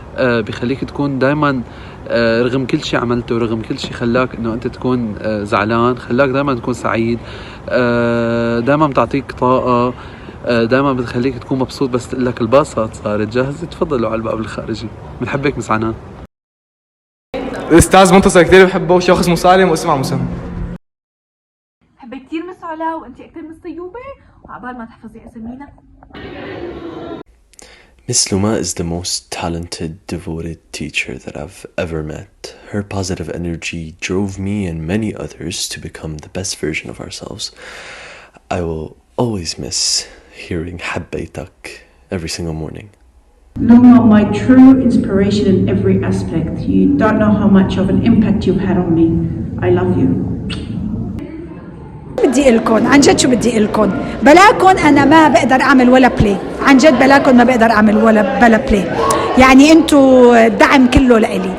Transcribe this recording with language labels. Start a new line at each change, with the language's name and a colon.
Arabic: بخليك تكون دايما رغم كل شيء عملته، رغم كل شيء خلاك انه انت تكون زعلان، خلاك دايما تكون سعيد، دايما بتعطيك طاقة، دايما بتخليك تكون مبسوط. بس تقول لك الباصات صارت جاهزة، تفضلوا على الباب الخارجي. بنحبك مس عنان. الاستاذ منتصر كثير بحبه، وشخص مسالم واسمع مسمى. بحبك كثير مس علا، وانت اكثر من طيوبة، وعبال ما تحفظي اسامينا.
English: Miss Luma is the most talented, devoted teacher that I've ever met. Her positive energy drove me and many others to become the best version of ourselves. I will always miss hearing
Arabic: حبيتك
English: every single morning. Luma, my true inspiration in every aspect. You don't know how much of an impact you've had on me. I love you.
Arabic: بدي إلكن عن جد، شو بدي إلكن؟ بلاكن أنا ما بقدر أعمل ولا بلاي، عن جد بلاكن ما بقدر أعمل ولا بلا بلاي. يعني أنتو الدعم كله لإلي.